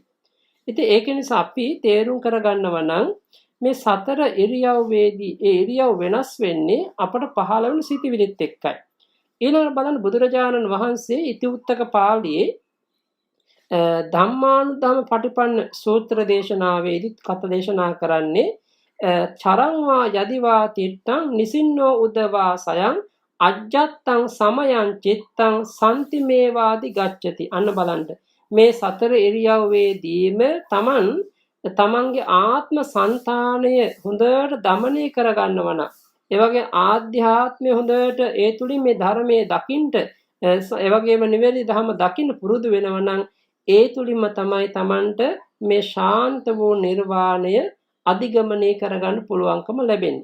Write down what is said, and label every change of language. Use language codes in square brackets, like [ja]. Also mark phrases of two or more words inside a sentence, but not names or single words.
[si] ඉතින් ඒක නිසා අපි තේරුම් කරගන්නවා නම් මේ සතර ඉරියව්වේදී ඒ ඉරියව් වෙනස් වෙන්නේ අපට පහළ වෙන සිතිවිලිත් එක්කයි. ඊළඟට බලන්න බුදුරජාණන් වහන්සේ ඉතිඋත්තක පාළියේ ධම්මානුධම්ම පටිපන්න සූත්‍ර දේශනාවේදී කත දේශනා කරන්නේ [pi] චරංවා යදිවා තිට්ඨං නිසින්නෝ උදවා සයං අජ්ජත්තං සමයං චිත්තං සම්තිමේවාදි ගච්ඡති. [si] අන්න බලන්න මේ සතර ඉරියව්වේදීම තමන්ගේ ආත්ම సంతානය හොඳට දමනය කරගන්නවා නම්, ඒ වගේ ආධ්‍යාත්මය හොඳට ඒ තුලින් මේ ධර්මයේ දකින්න, ඒ වගේම නිවැරදි ධර්ම දකින්න පුරුදු වෙනවා නම් ඒ තුලින්ම තමයි තමන්ට මේ ශාන්ත වූ නිර්වාණය අධිගමනය කරගන්න පුළුවන්කම ලැබෙන්නේ.